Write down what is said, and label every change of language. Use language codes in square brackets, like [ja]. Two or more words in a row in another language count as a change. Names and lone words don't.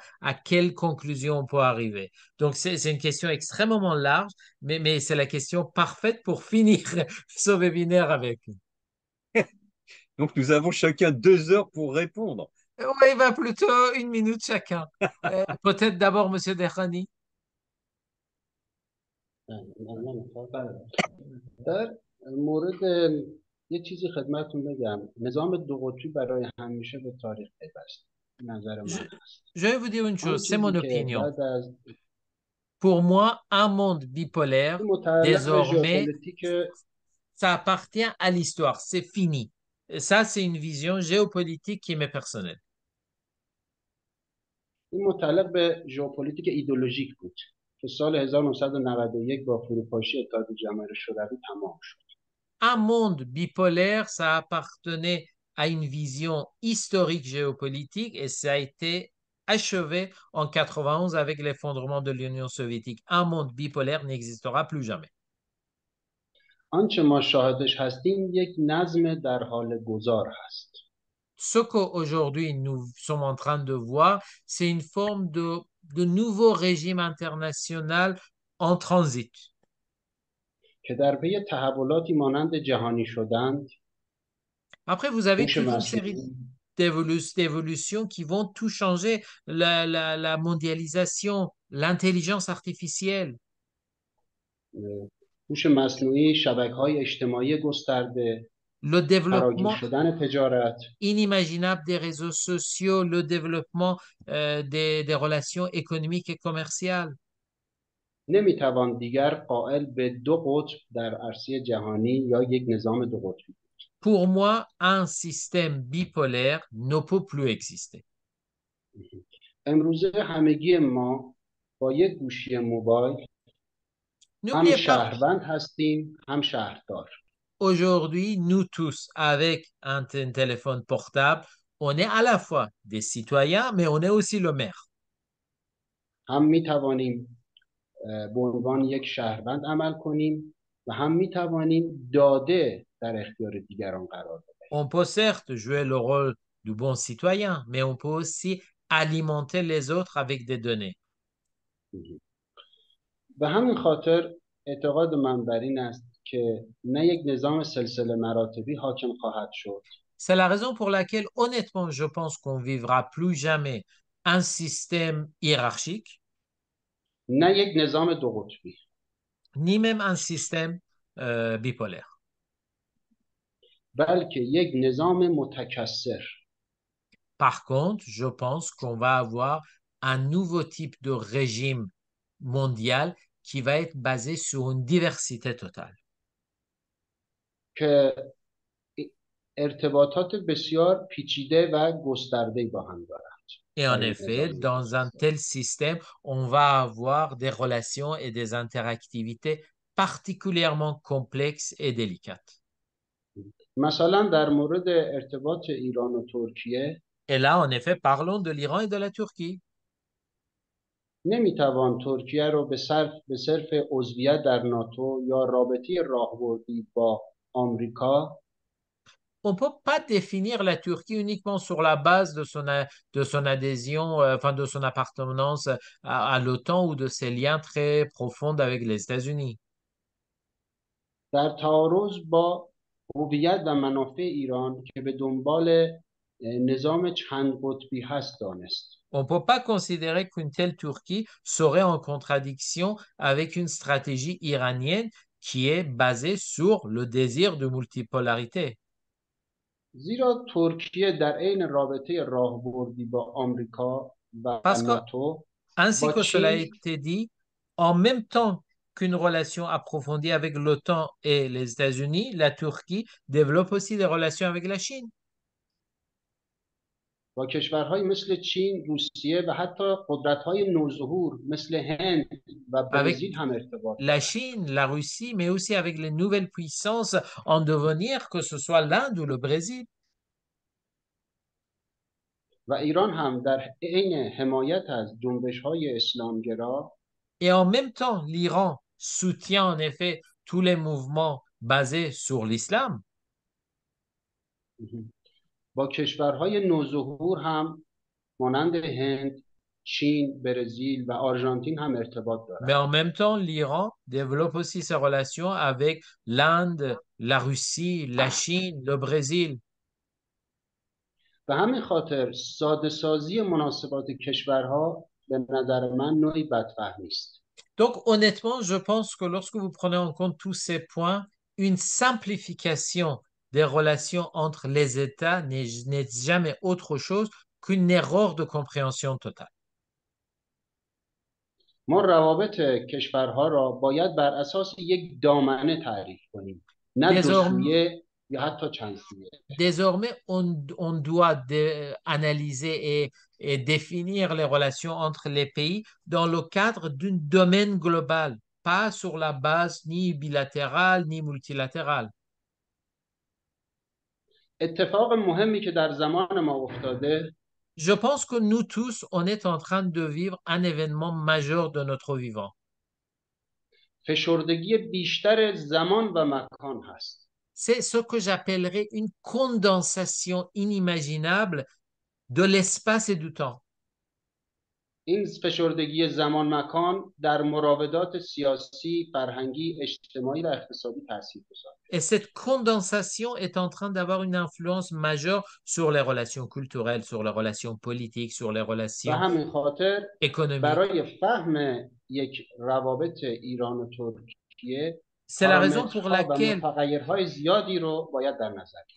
[fr] À quelle conclusion on peut arriver? Donc, c'est une question extrêmement large, mais c'est la question parfaite pour finir ce webinaire avec. Donc nous avons chacun 2 heures pour répondre. Oui, va plutôt une minute chacun. Peut-être d'abord Monsieur Derrani. [fa] من می‌خوام در مورد یه چیزی خدمتتون بگم. نظام دو قطبی برای همیشه به تاریخ پیوست. نظر [fr] Je, [fa] من هست. [fr] je vais vous dire une [fa] آن [fr] chose, c'est mon [fa] چیزی که [fr] opinion. [fa] بعد از [fr] Pour moi, un monde bipolaire, [fa] متعلق به [fr] désormais, [fa] ژئوپلیتیک [fr] ça appartient à l'histoire, c'est fini. Et ça, c'est une vision géopolitique qui m'est personnelle. [fa] این متعلق به ژئوپلیتیک ایدئولوژیک بود که سال 1991 با فروپاشی اتحاد جماهیر شوروی تمام شد. [fr] Un monde bipolaire, ça appartenait à une vision historique géopolitique et ça a été achevé en 91 avec l'effondrement de l'Union soviétique. Un monde bipolaire n'existera plus jamais. [fa] آنچه ما شاهدش هستیم یک نظم در حال گذار هست. [fr] Ce qu'aujourd'hui nous sommes en train de voir, c'est une forme de nouveau régime international en transit. [fa] که در پی تحولاتی مانند جهانی شدند، [fr] Après, vous avez [fa] هوش [fr] toute une série [fa] مصنوعی، [fr] d'évolutions qui vont tout changer. La mondialisation, l'intelligence artificielle, [fa] هوش مصنوعی، شبکه‌های اجتماعی گسترده، [fr] le [fa] فراگیر [fr] développement [fa] شدن تجارت، [fr] inimaginable des réseaux sociaux, le développement des relations économiques et commerciales. [fa] نمیتوان دیگر قائل به دو قطب در عرصه جهانی یا یک نظام دو قطبی. [fr] Pour moi, un système bipolaire ne peut plus exister. [fa] امروزه همگی ما با یک گوشی موبایل هم [fr] N'oubliez pas, [fa] شهروند هستیم هم شهردار. [fr] aujourd'hui, nous tous, avec un téléphone portable, on est à la fois des citoyens, mais on est aussi le maire. [fa] هم میتوانیم به عنوان یک شهروند عمل کنیم و هم میتوانیم داده در اختیار دیگران قرار بدهیم. [fr] On peut certes jouer le rôle du bon citoyen, mais on peut aussi alimenter les autres avec des données. [fa] به همین خاطر اعتقاد من بر این است که نه یک نظام سلسله مراتبی حاکم خواهد شد، [fr] C'est la raison pour laquelle, honnêtement, je pense qu'on vivra plus jamais un système hiérarchique, [fa] نه یک نظام دو قطبی. [fr] ni même un système bipolaire. [fa] بلکه یک نظام متکثر. [fr] Par contre, je pense qu'on va avoir un nouveau type de régime mondial qui va être basé sur une diversité totale. [fa] که ارتباطات بسیار پیچیده و گسترده‌ای با هم دارد. [fr] Et en effet, dans un tel système, on va avoir des relations et des interactivités particulièrement complexes et délicates. [fa] مثلا در مورد ارتباط ایران و ترکیه، [fr] Et là, en effet, parlons de l'Iran et de la Turquie. [fa] نمیتوان ترکیه رو به صرف عضویت در ناتو یا رابطه راهبردی با آمریکا [fr] On ne peut pas définir la Turquie uniquement sur la base de son adhésion, enfin de son appartenance à l'OTAN ou de ses liens très profonds avec les États-Unis. [fa] در تعارض با هویت و منافع ایران که به دنبال نظام چند قطبی هست دانست. [fr] On ne peut pas considérer qu'une telle Turquie serait en contradiction avec une stratégie iranienne qui est basée sur le désir de multipolarité. [fa] زیرا ترکیه در عین رابطه راهبردی با آمریکا و [fr] Parce que, [fa] ناتو [fr] ainsi [fa] با [fr] que cela a [fa] چین [fr] été dit, en même temps qu'une relation approfondie avec l'OTAN et les États-Unis, la Turquie développe aussi des relations avec la Chine. [fa] با کشورهای مثل چین، روسیه و حتی قدرت‌های نوظهور مثل هند و [fr] Avec [fa] برزیل هم ارتباط [fr] la [fa] دارد. [fr] Chine, la Russie, mais aussi avec les nouvelles puissances en devenir, que ce soit l'Inde ou le Brésil. [fa] و ایران هم در عین حمایت از جنبش‌های اسلامگرا [fr] Et en même temps, l'Iran soutient en effet tous les mouvements basés sur l'islam. [fa] با کشورهای نوظهور هم مانند هند، چین، برزیل و آرژانتین هم ارتباط [fr] Mais [fa] دارد. [fr] en même temps, l'Iran développe aussi ses relations avec l'Inde, la Russie, la Chine, le Brésil. [fa] به همین خاطر ساده سازی مناسبات کشورها به نظر من نوعی بدفهمی است. [fr] Donc, honnêtement, je pense que lorsque vous prenez en compte tous ces points, une simplification des relations entre les États n'est jamais autre chose qu'une erreur de compréhension totale. [fa] ما روابط کشورها را باید بر اساس یک دامنه تعریف کنیم، نه دو [fr] Désormais, [fa] سویه یا حتی چند سویه. [fr] désormais, on doit analyser et définir les relations entre les pays dans le cadre d'un domaine global, pas sur la base ni bilatérale ni multilatérale. [fa] اتفاق مهمی که در زمان ما افتاده، [fr] Je pense que nous tous, on est en train de vivre un événement majeur de notre vivant. [fa] فشردگی بیشتر زمان و مکان هست. [fr] C'est ce que j'appellerais une condensation inimaginable de l'espace et du temps. [fa] این فشردگی زمان مکان در مراودات سیاسی، فرهنگی، اجتماعی و اقتصادی تاثیرگذار. [fr] Et cette condensation est en train d'avoir une influence majeure sur les relations culturelles, sur les relations politiques, sur les [fa] و [fr] relations [fa] همین خاطر [fr] économiques. [fa] برای فهم یک روابط ایران و ترکیه [fr] C'est la raison [fa] پارامترها و متغیرهای زیادی رو باید در نظر گرفت.